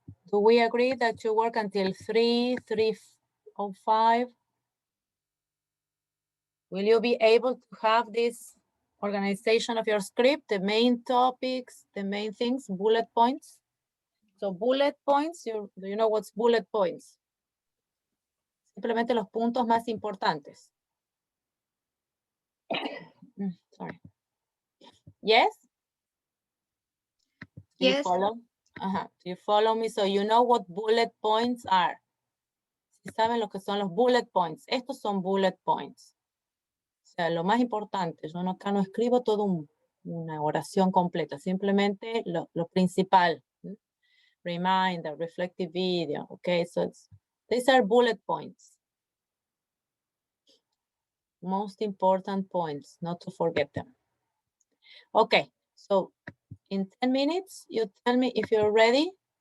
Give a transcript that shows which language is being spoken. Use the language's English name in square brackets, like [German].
[English] Do we agree that you work until 3:05? Will you be able to have this organization of your script, the main topics, the main things, bullet points? So bullet points, do you know what's bullet points? [Spanish] Simplemente los puntos más importantes. [English] Sorry. Yes? Do you follow? Do you follow me? So you know what bullet points are. [Spanish] Si saben lo que son los bullet points. Estos son bullet points. O sea, lo más importante. Yo acá no escribo todo una oración completa. Simplemente lo principal. [English] Reminder, reflective video. Okay, so these are bullet points. Most important points, not to forget them. Okay, so in 10 minutes, you tell me if you're ready.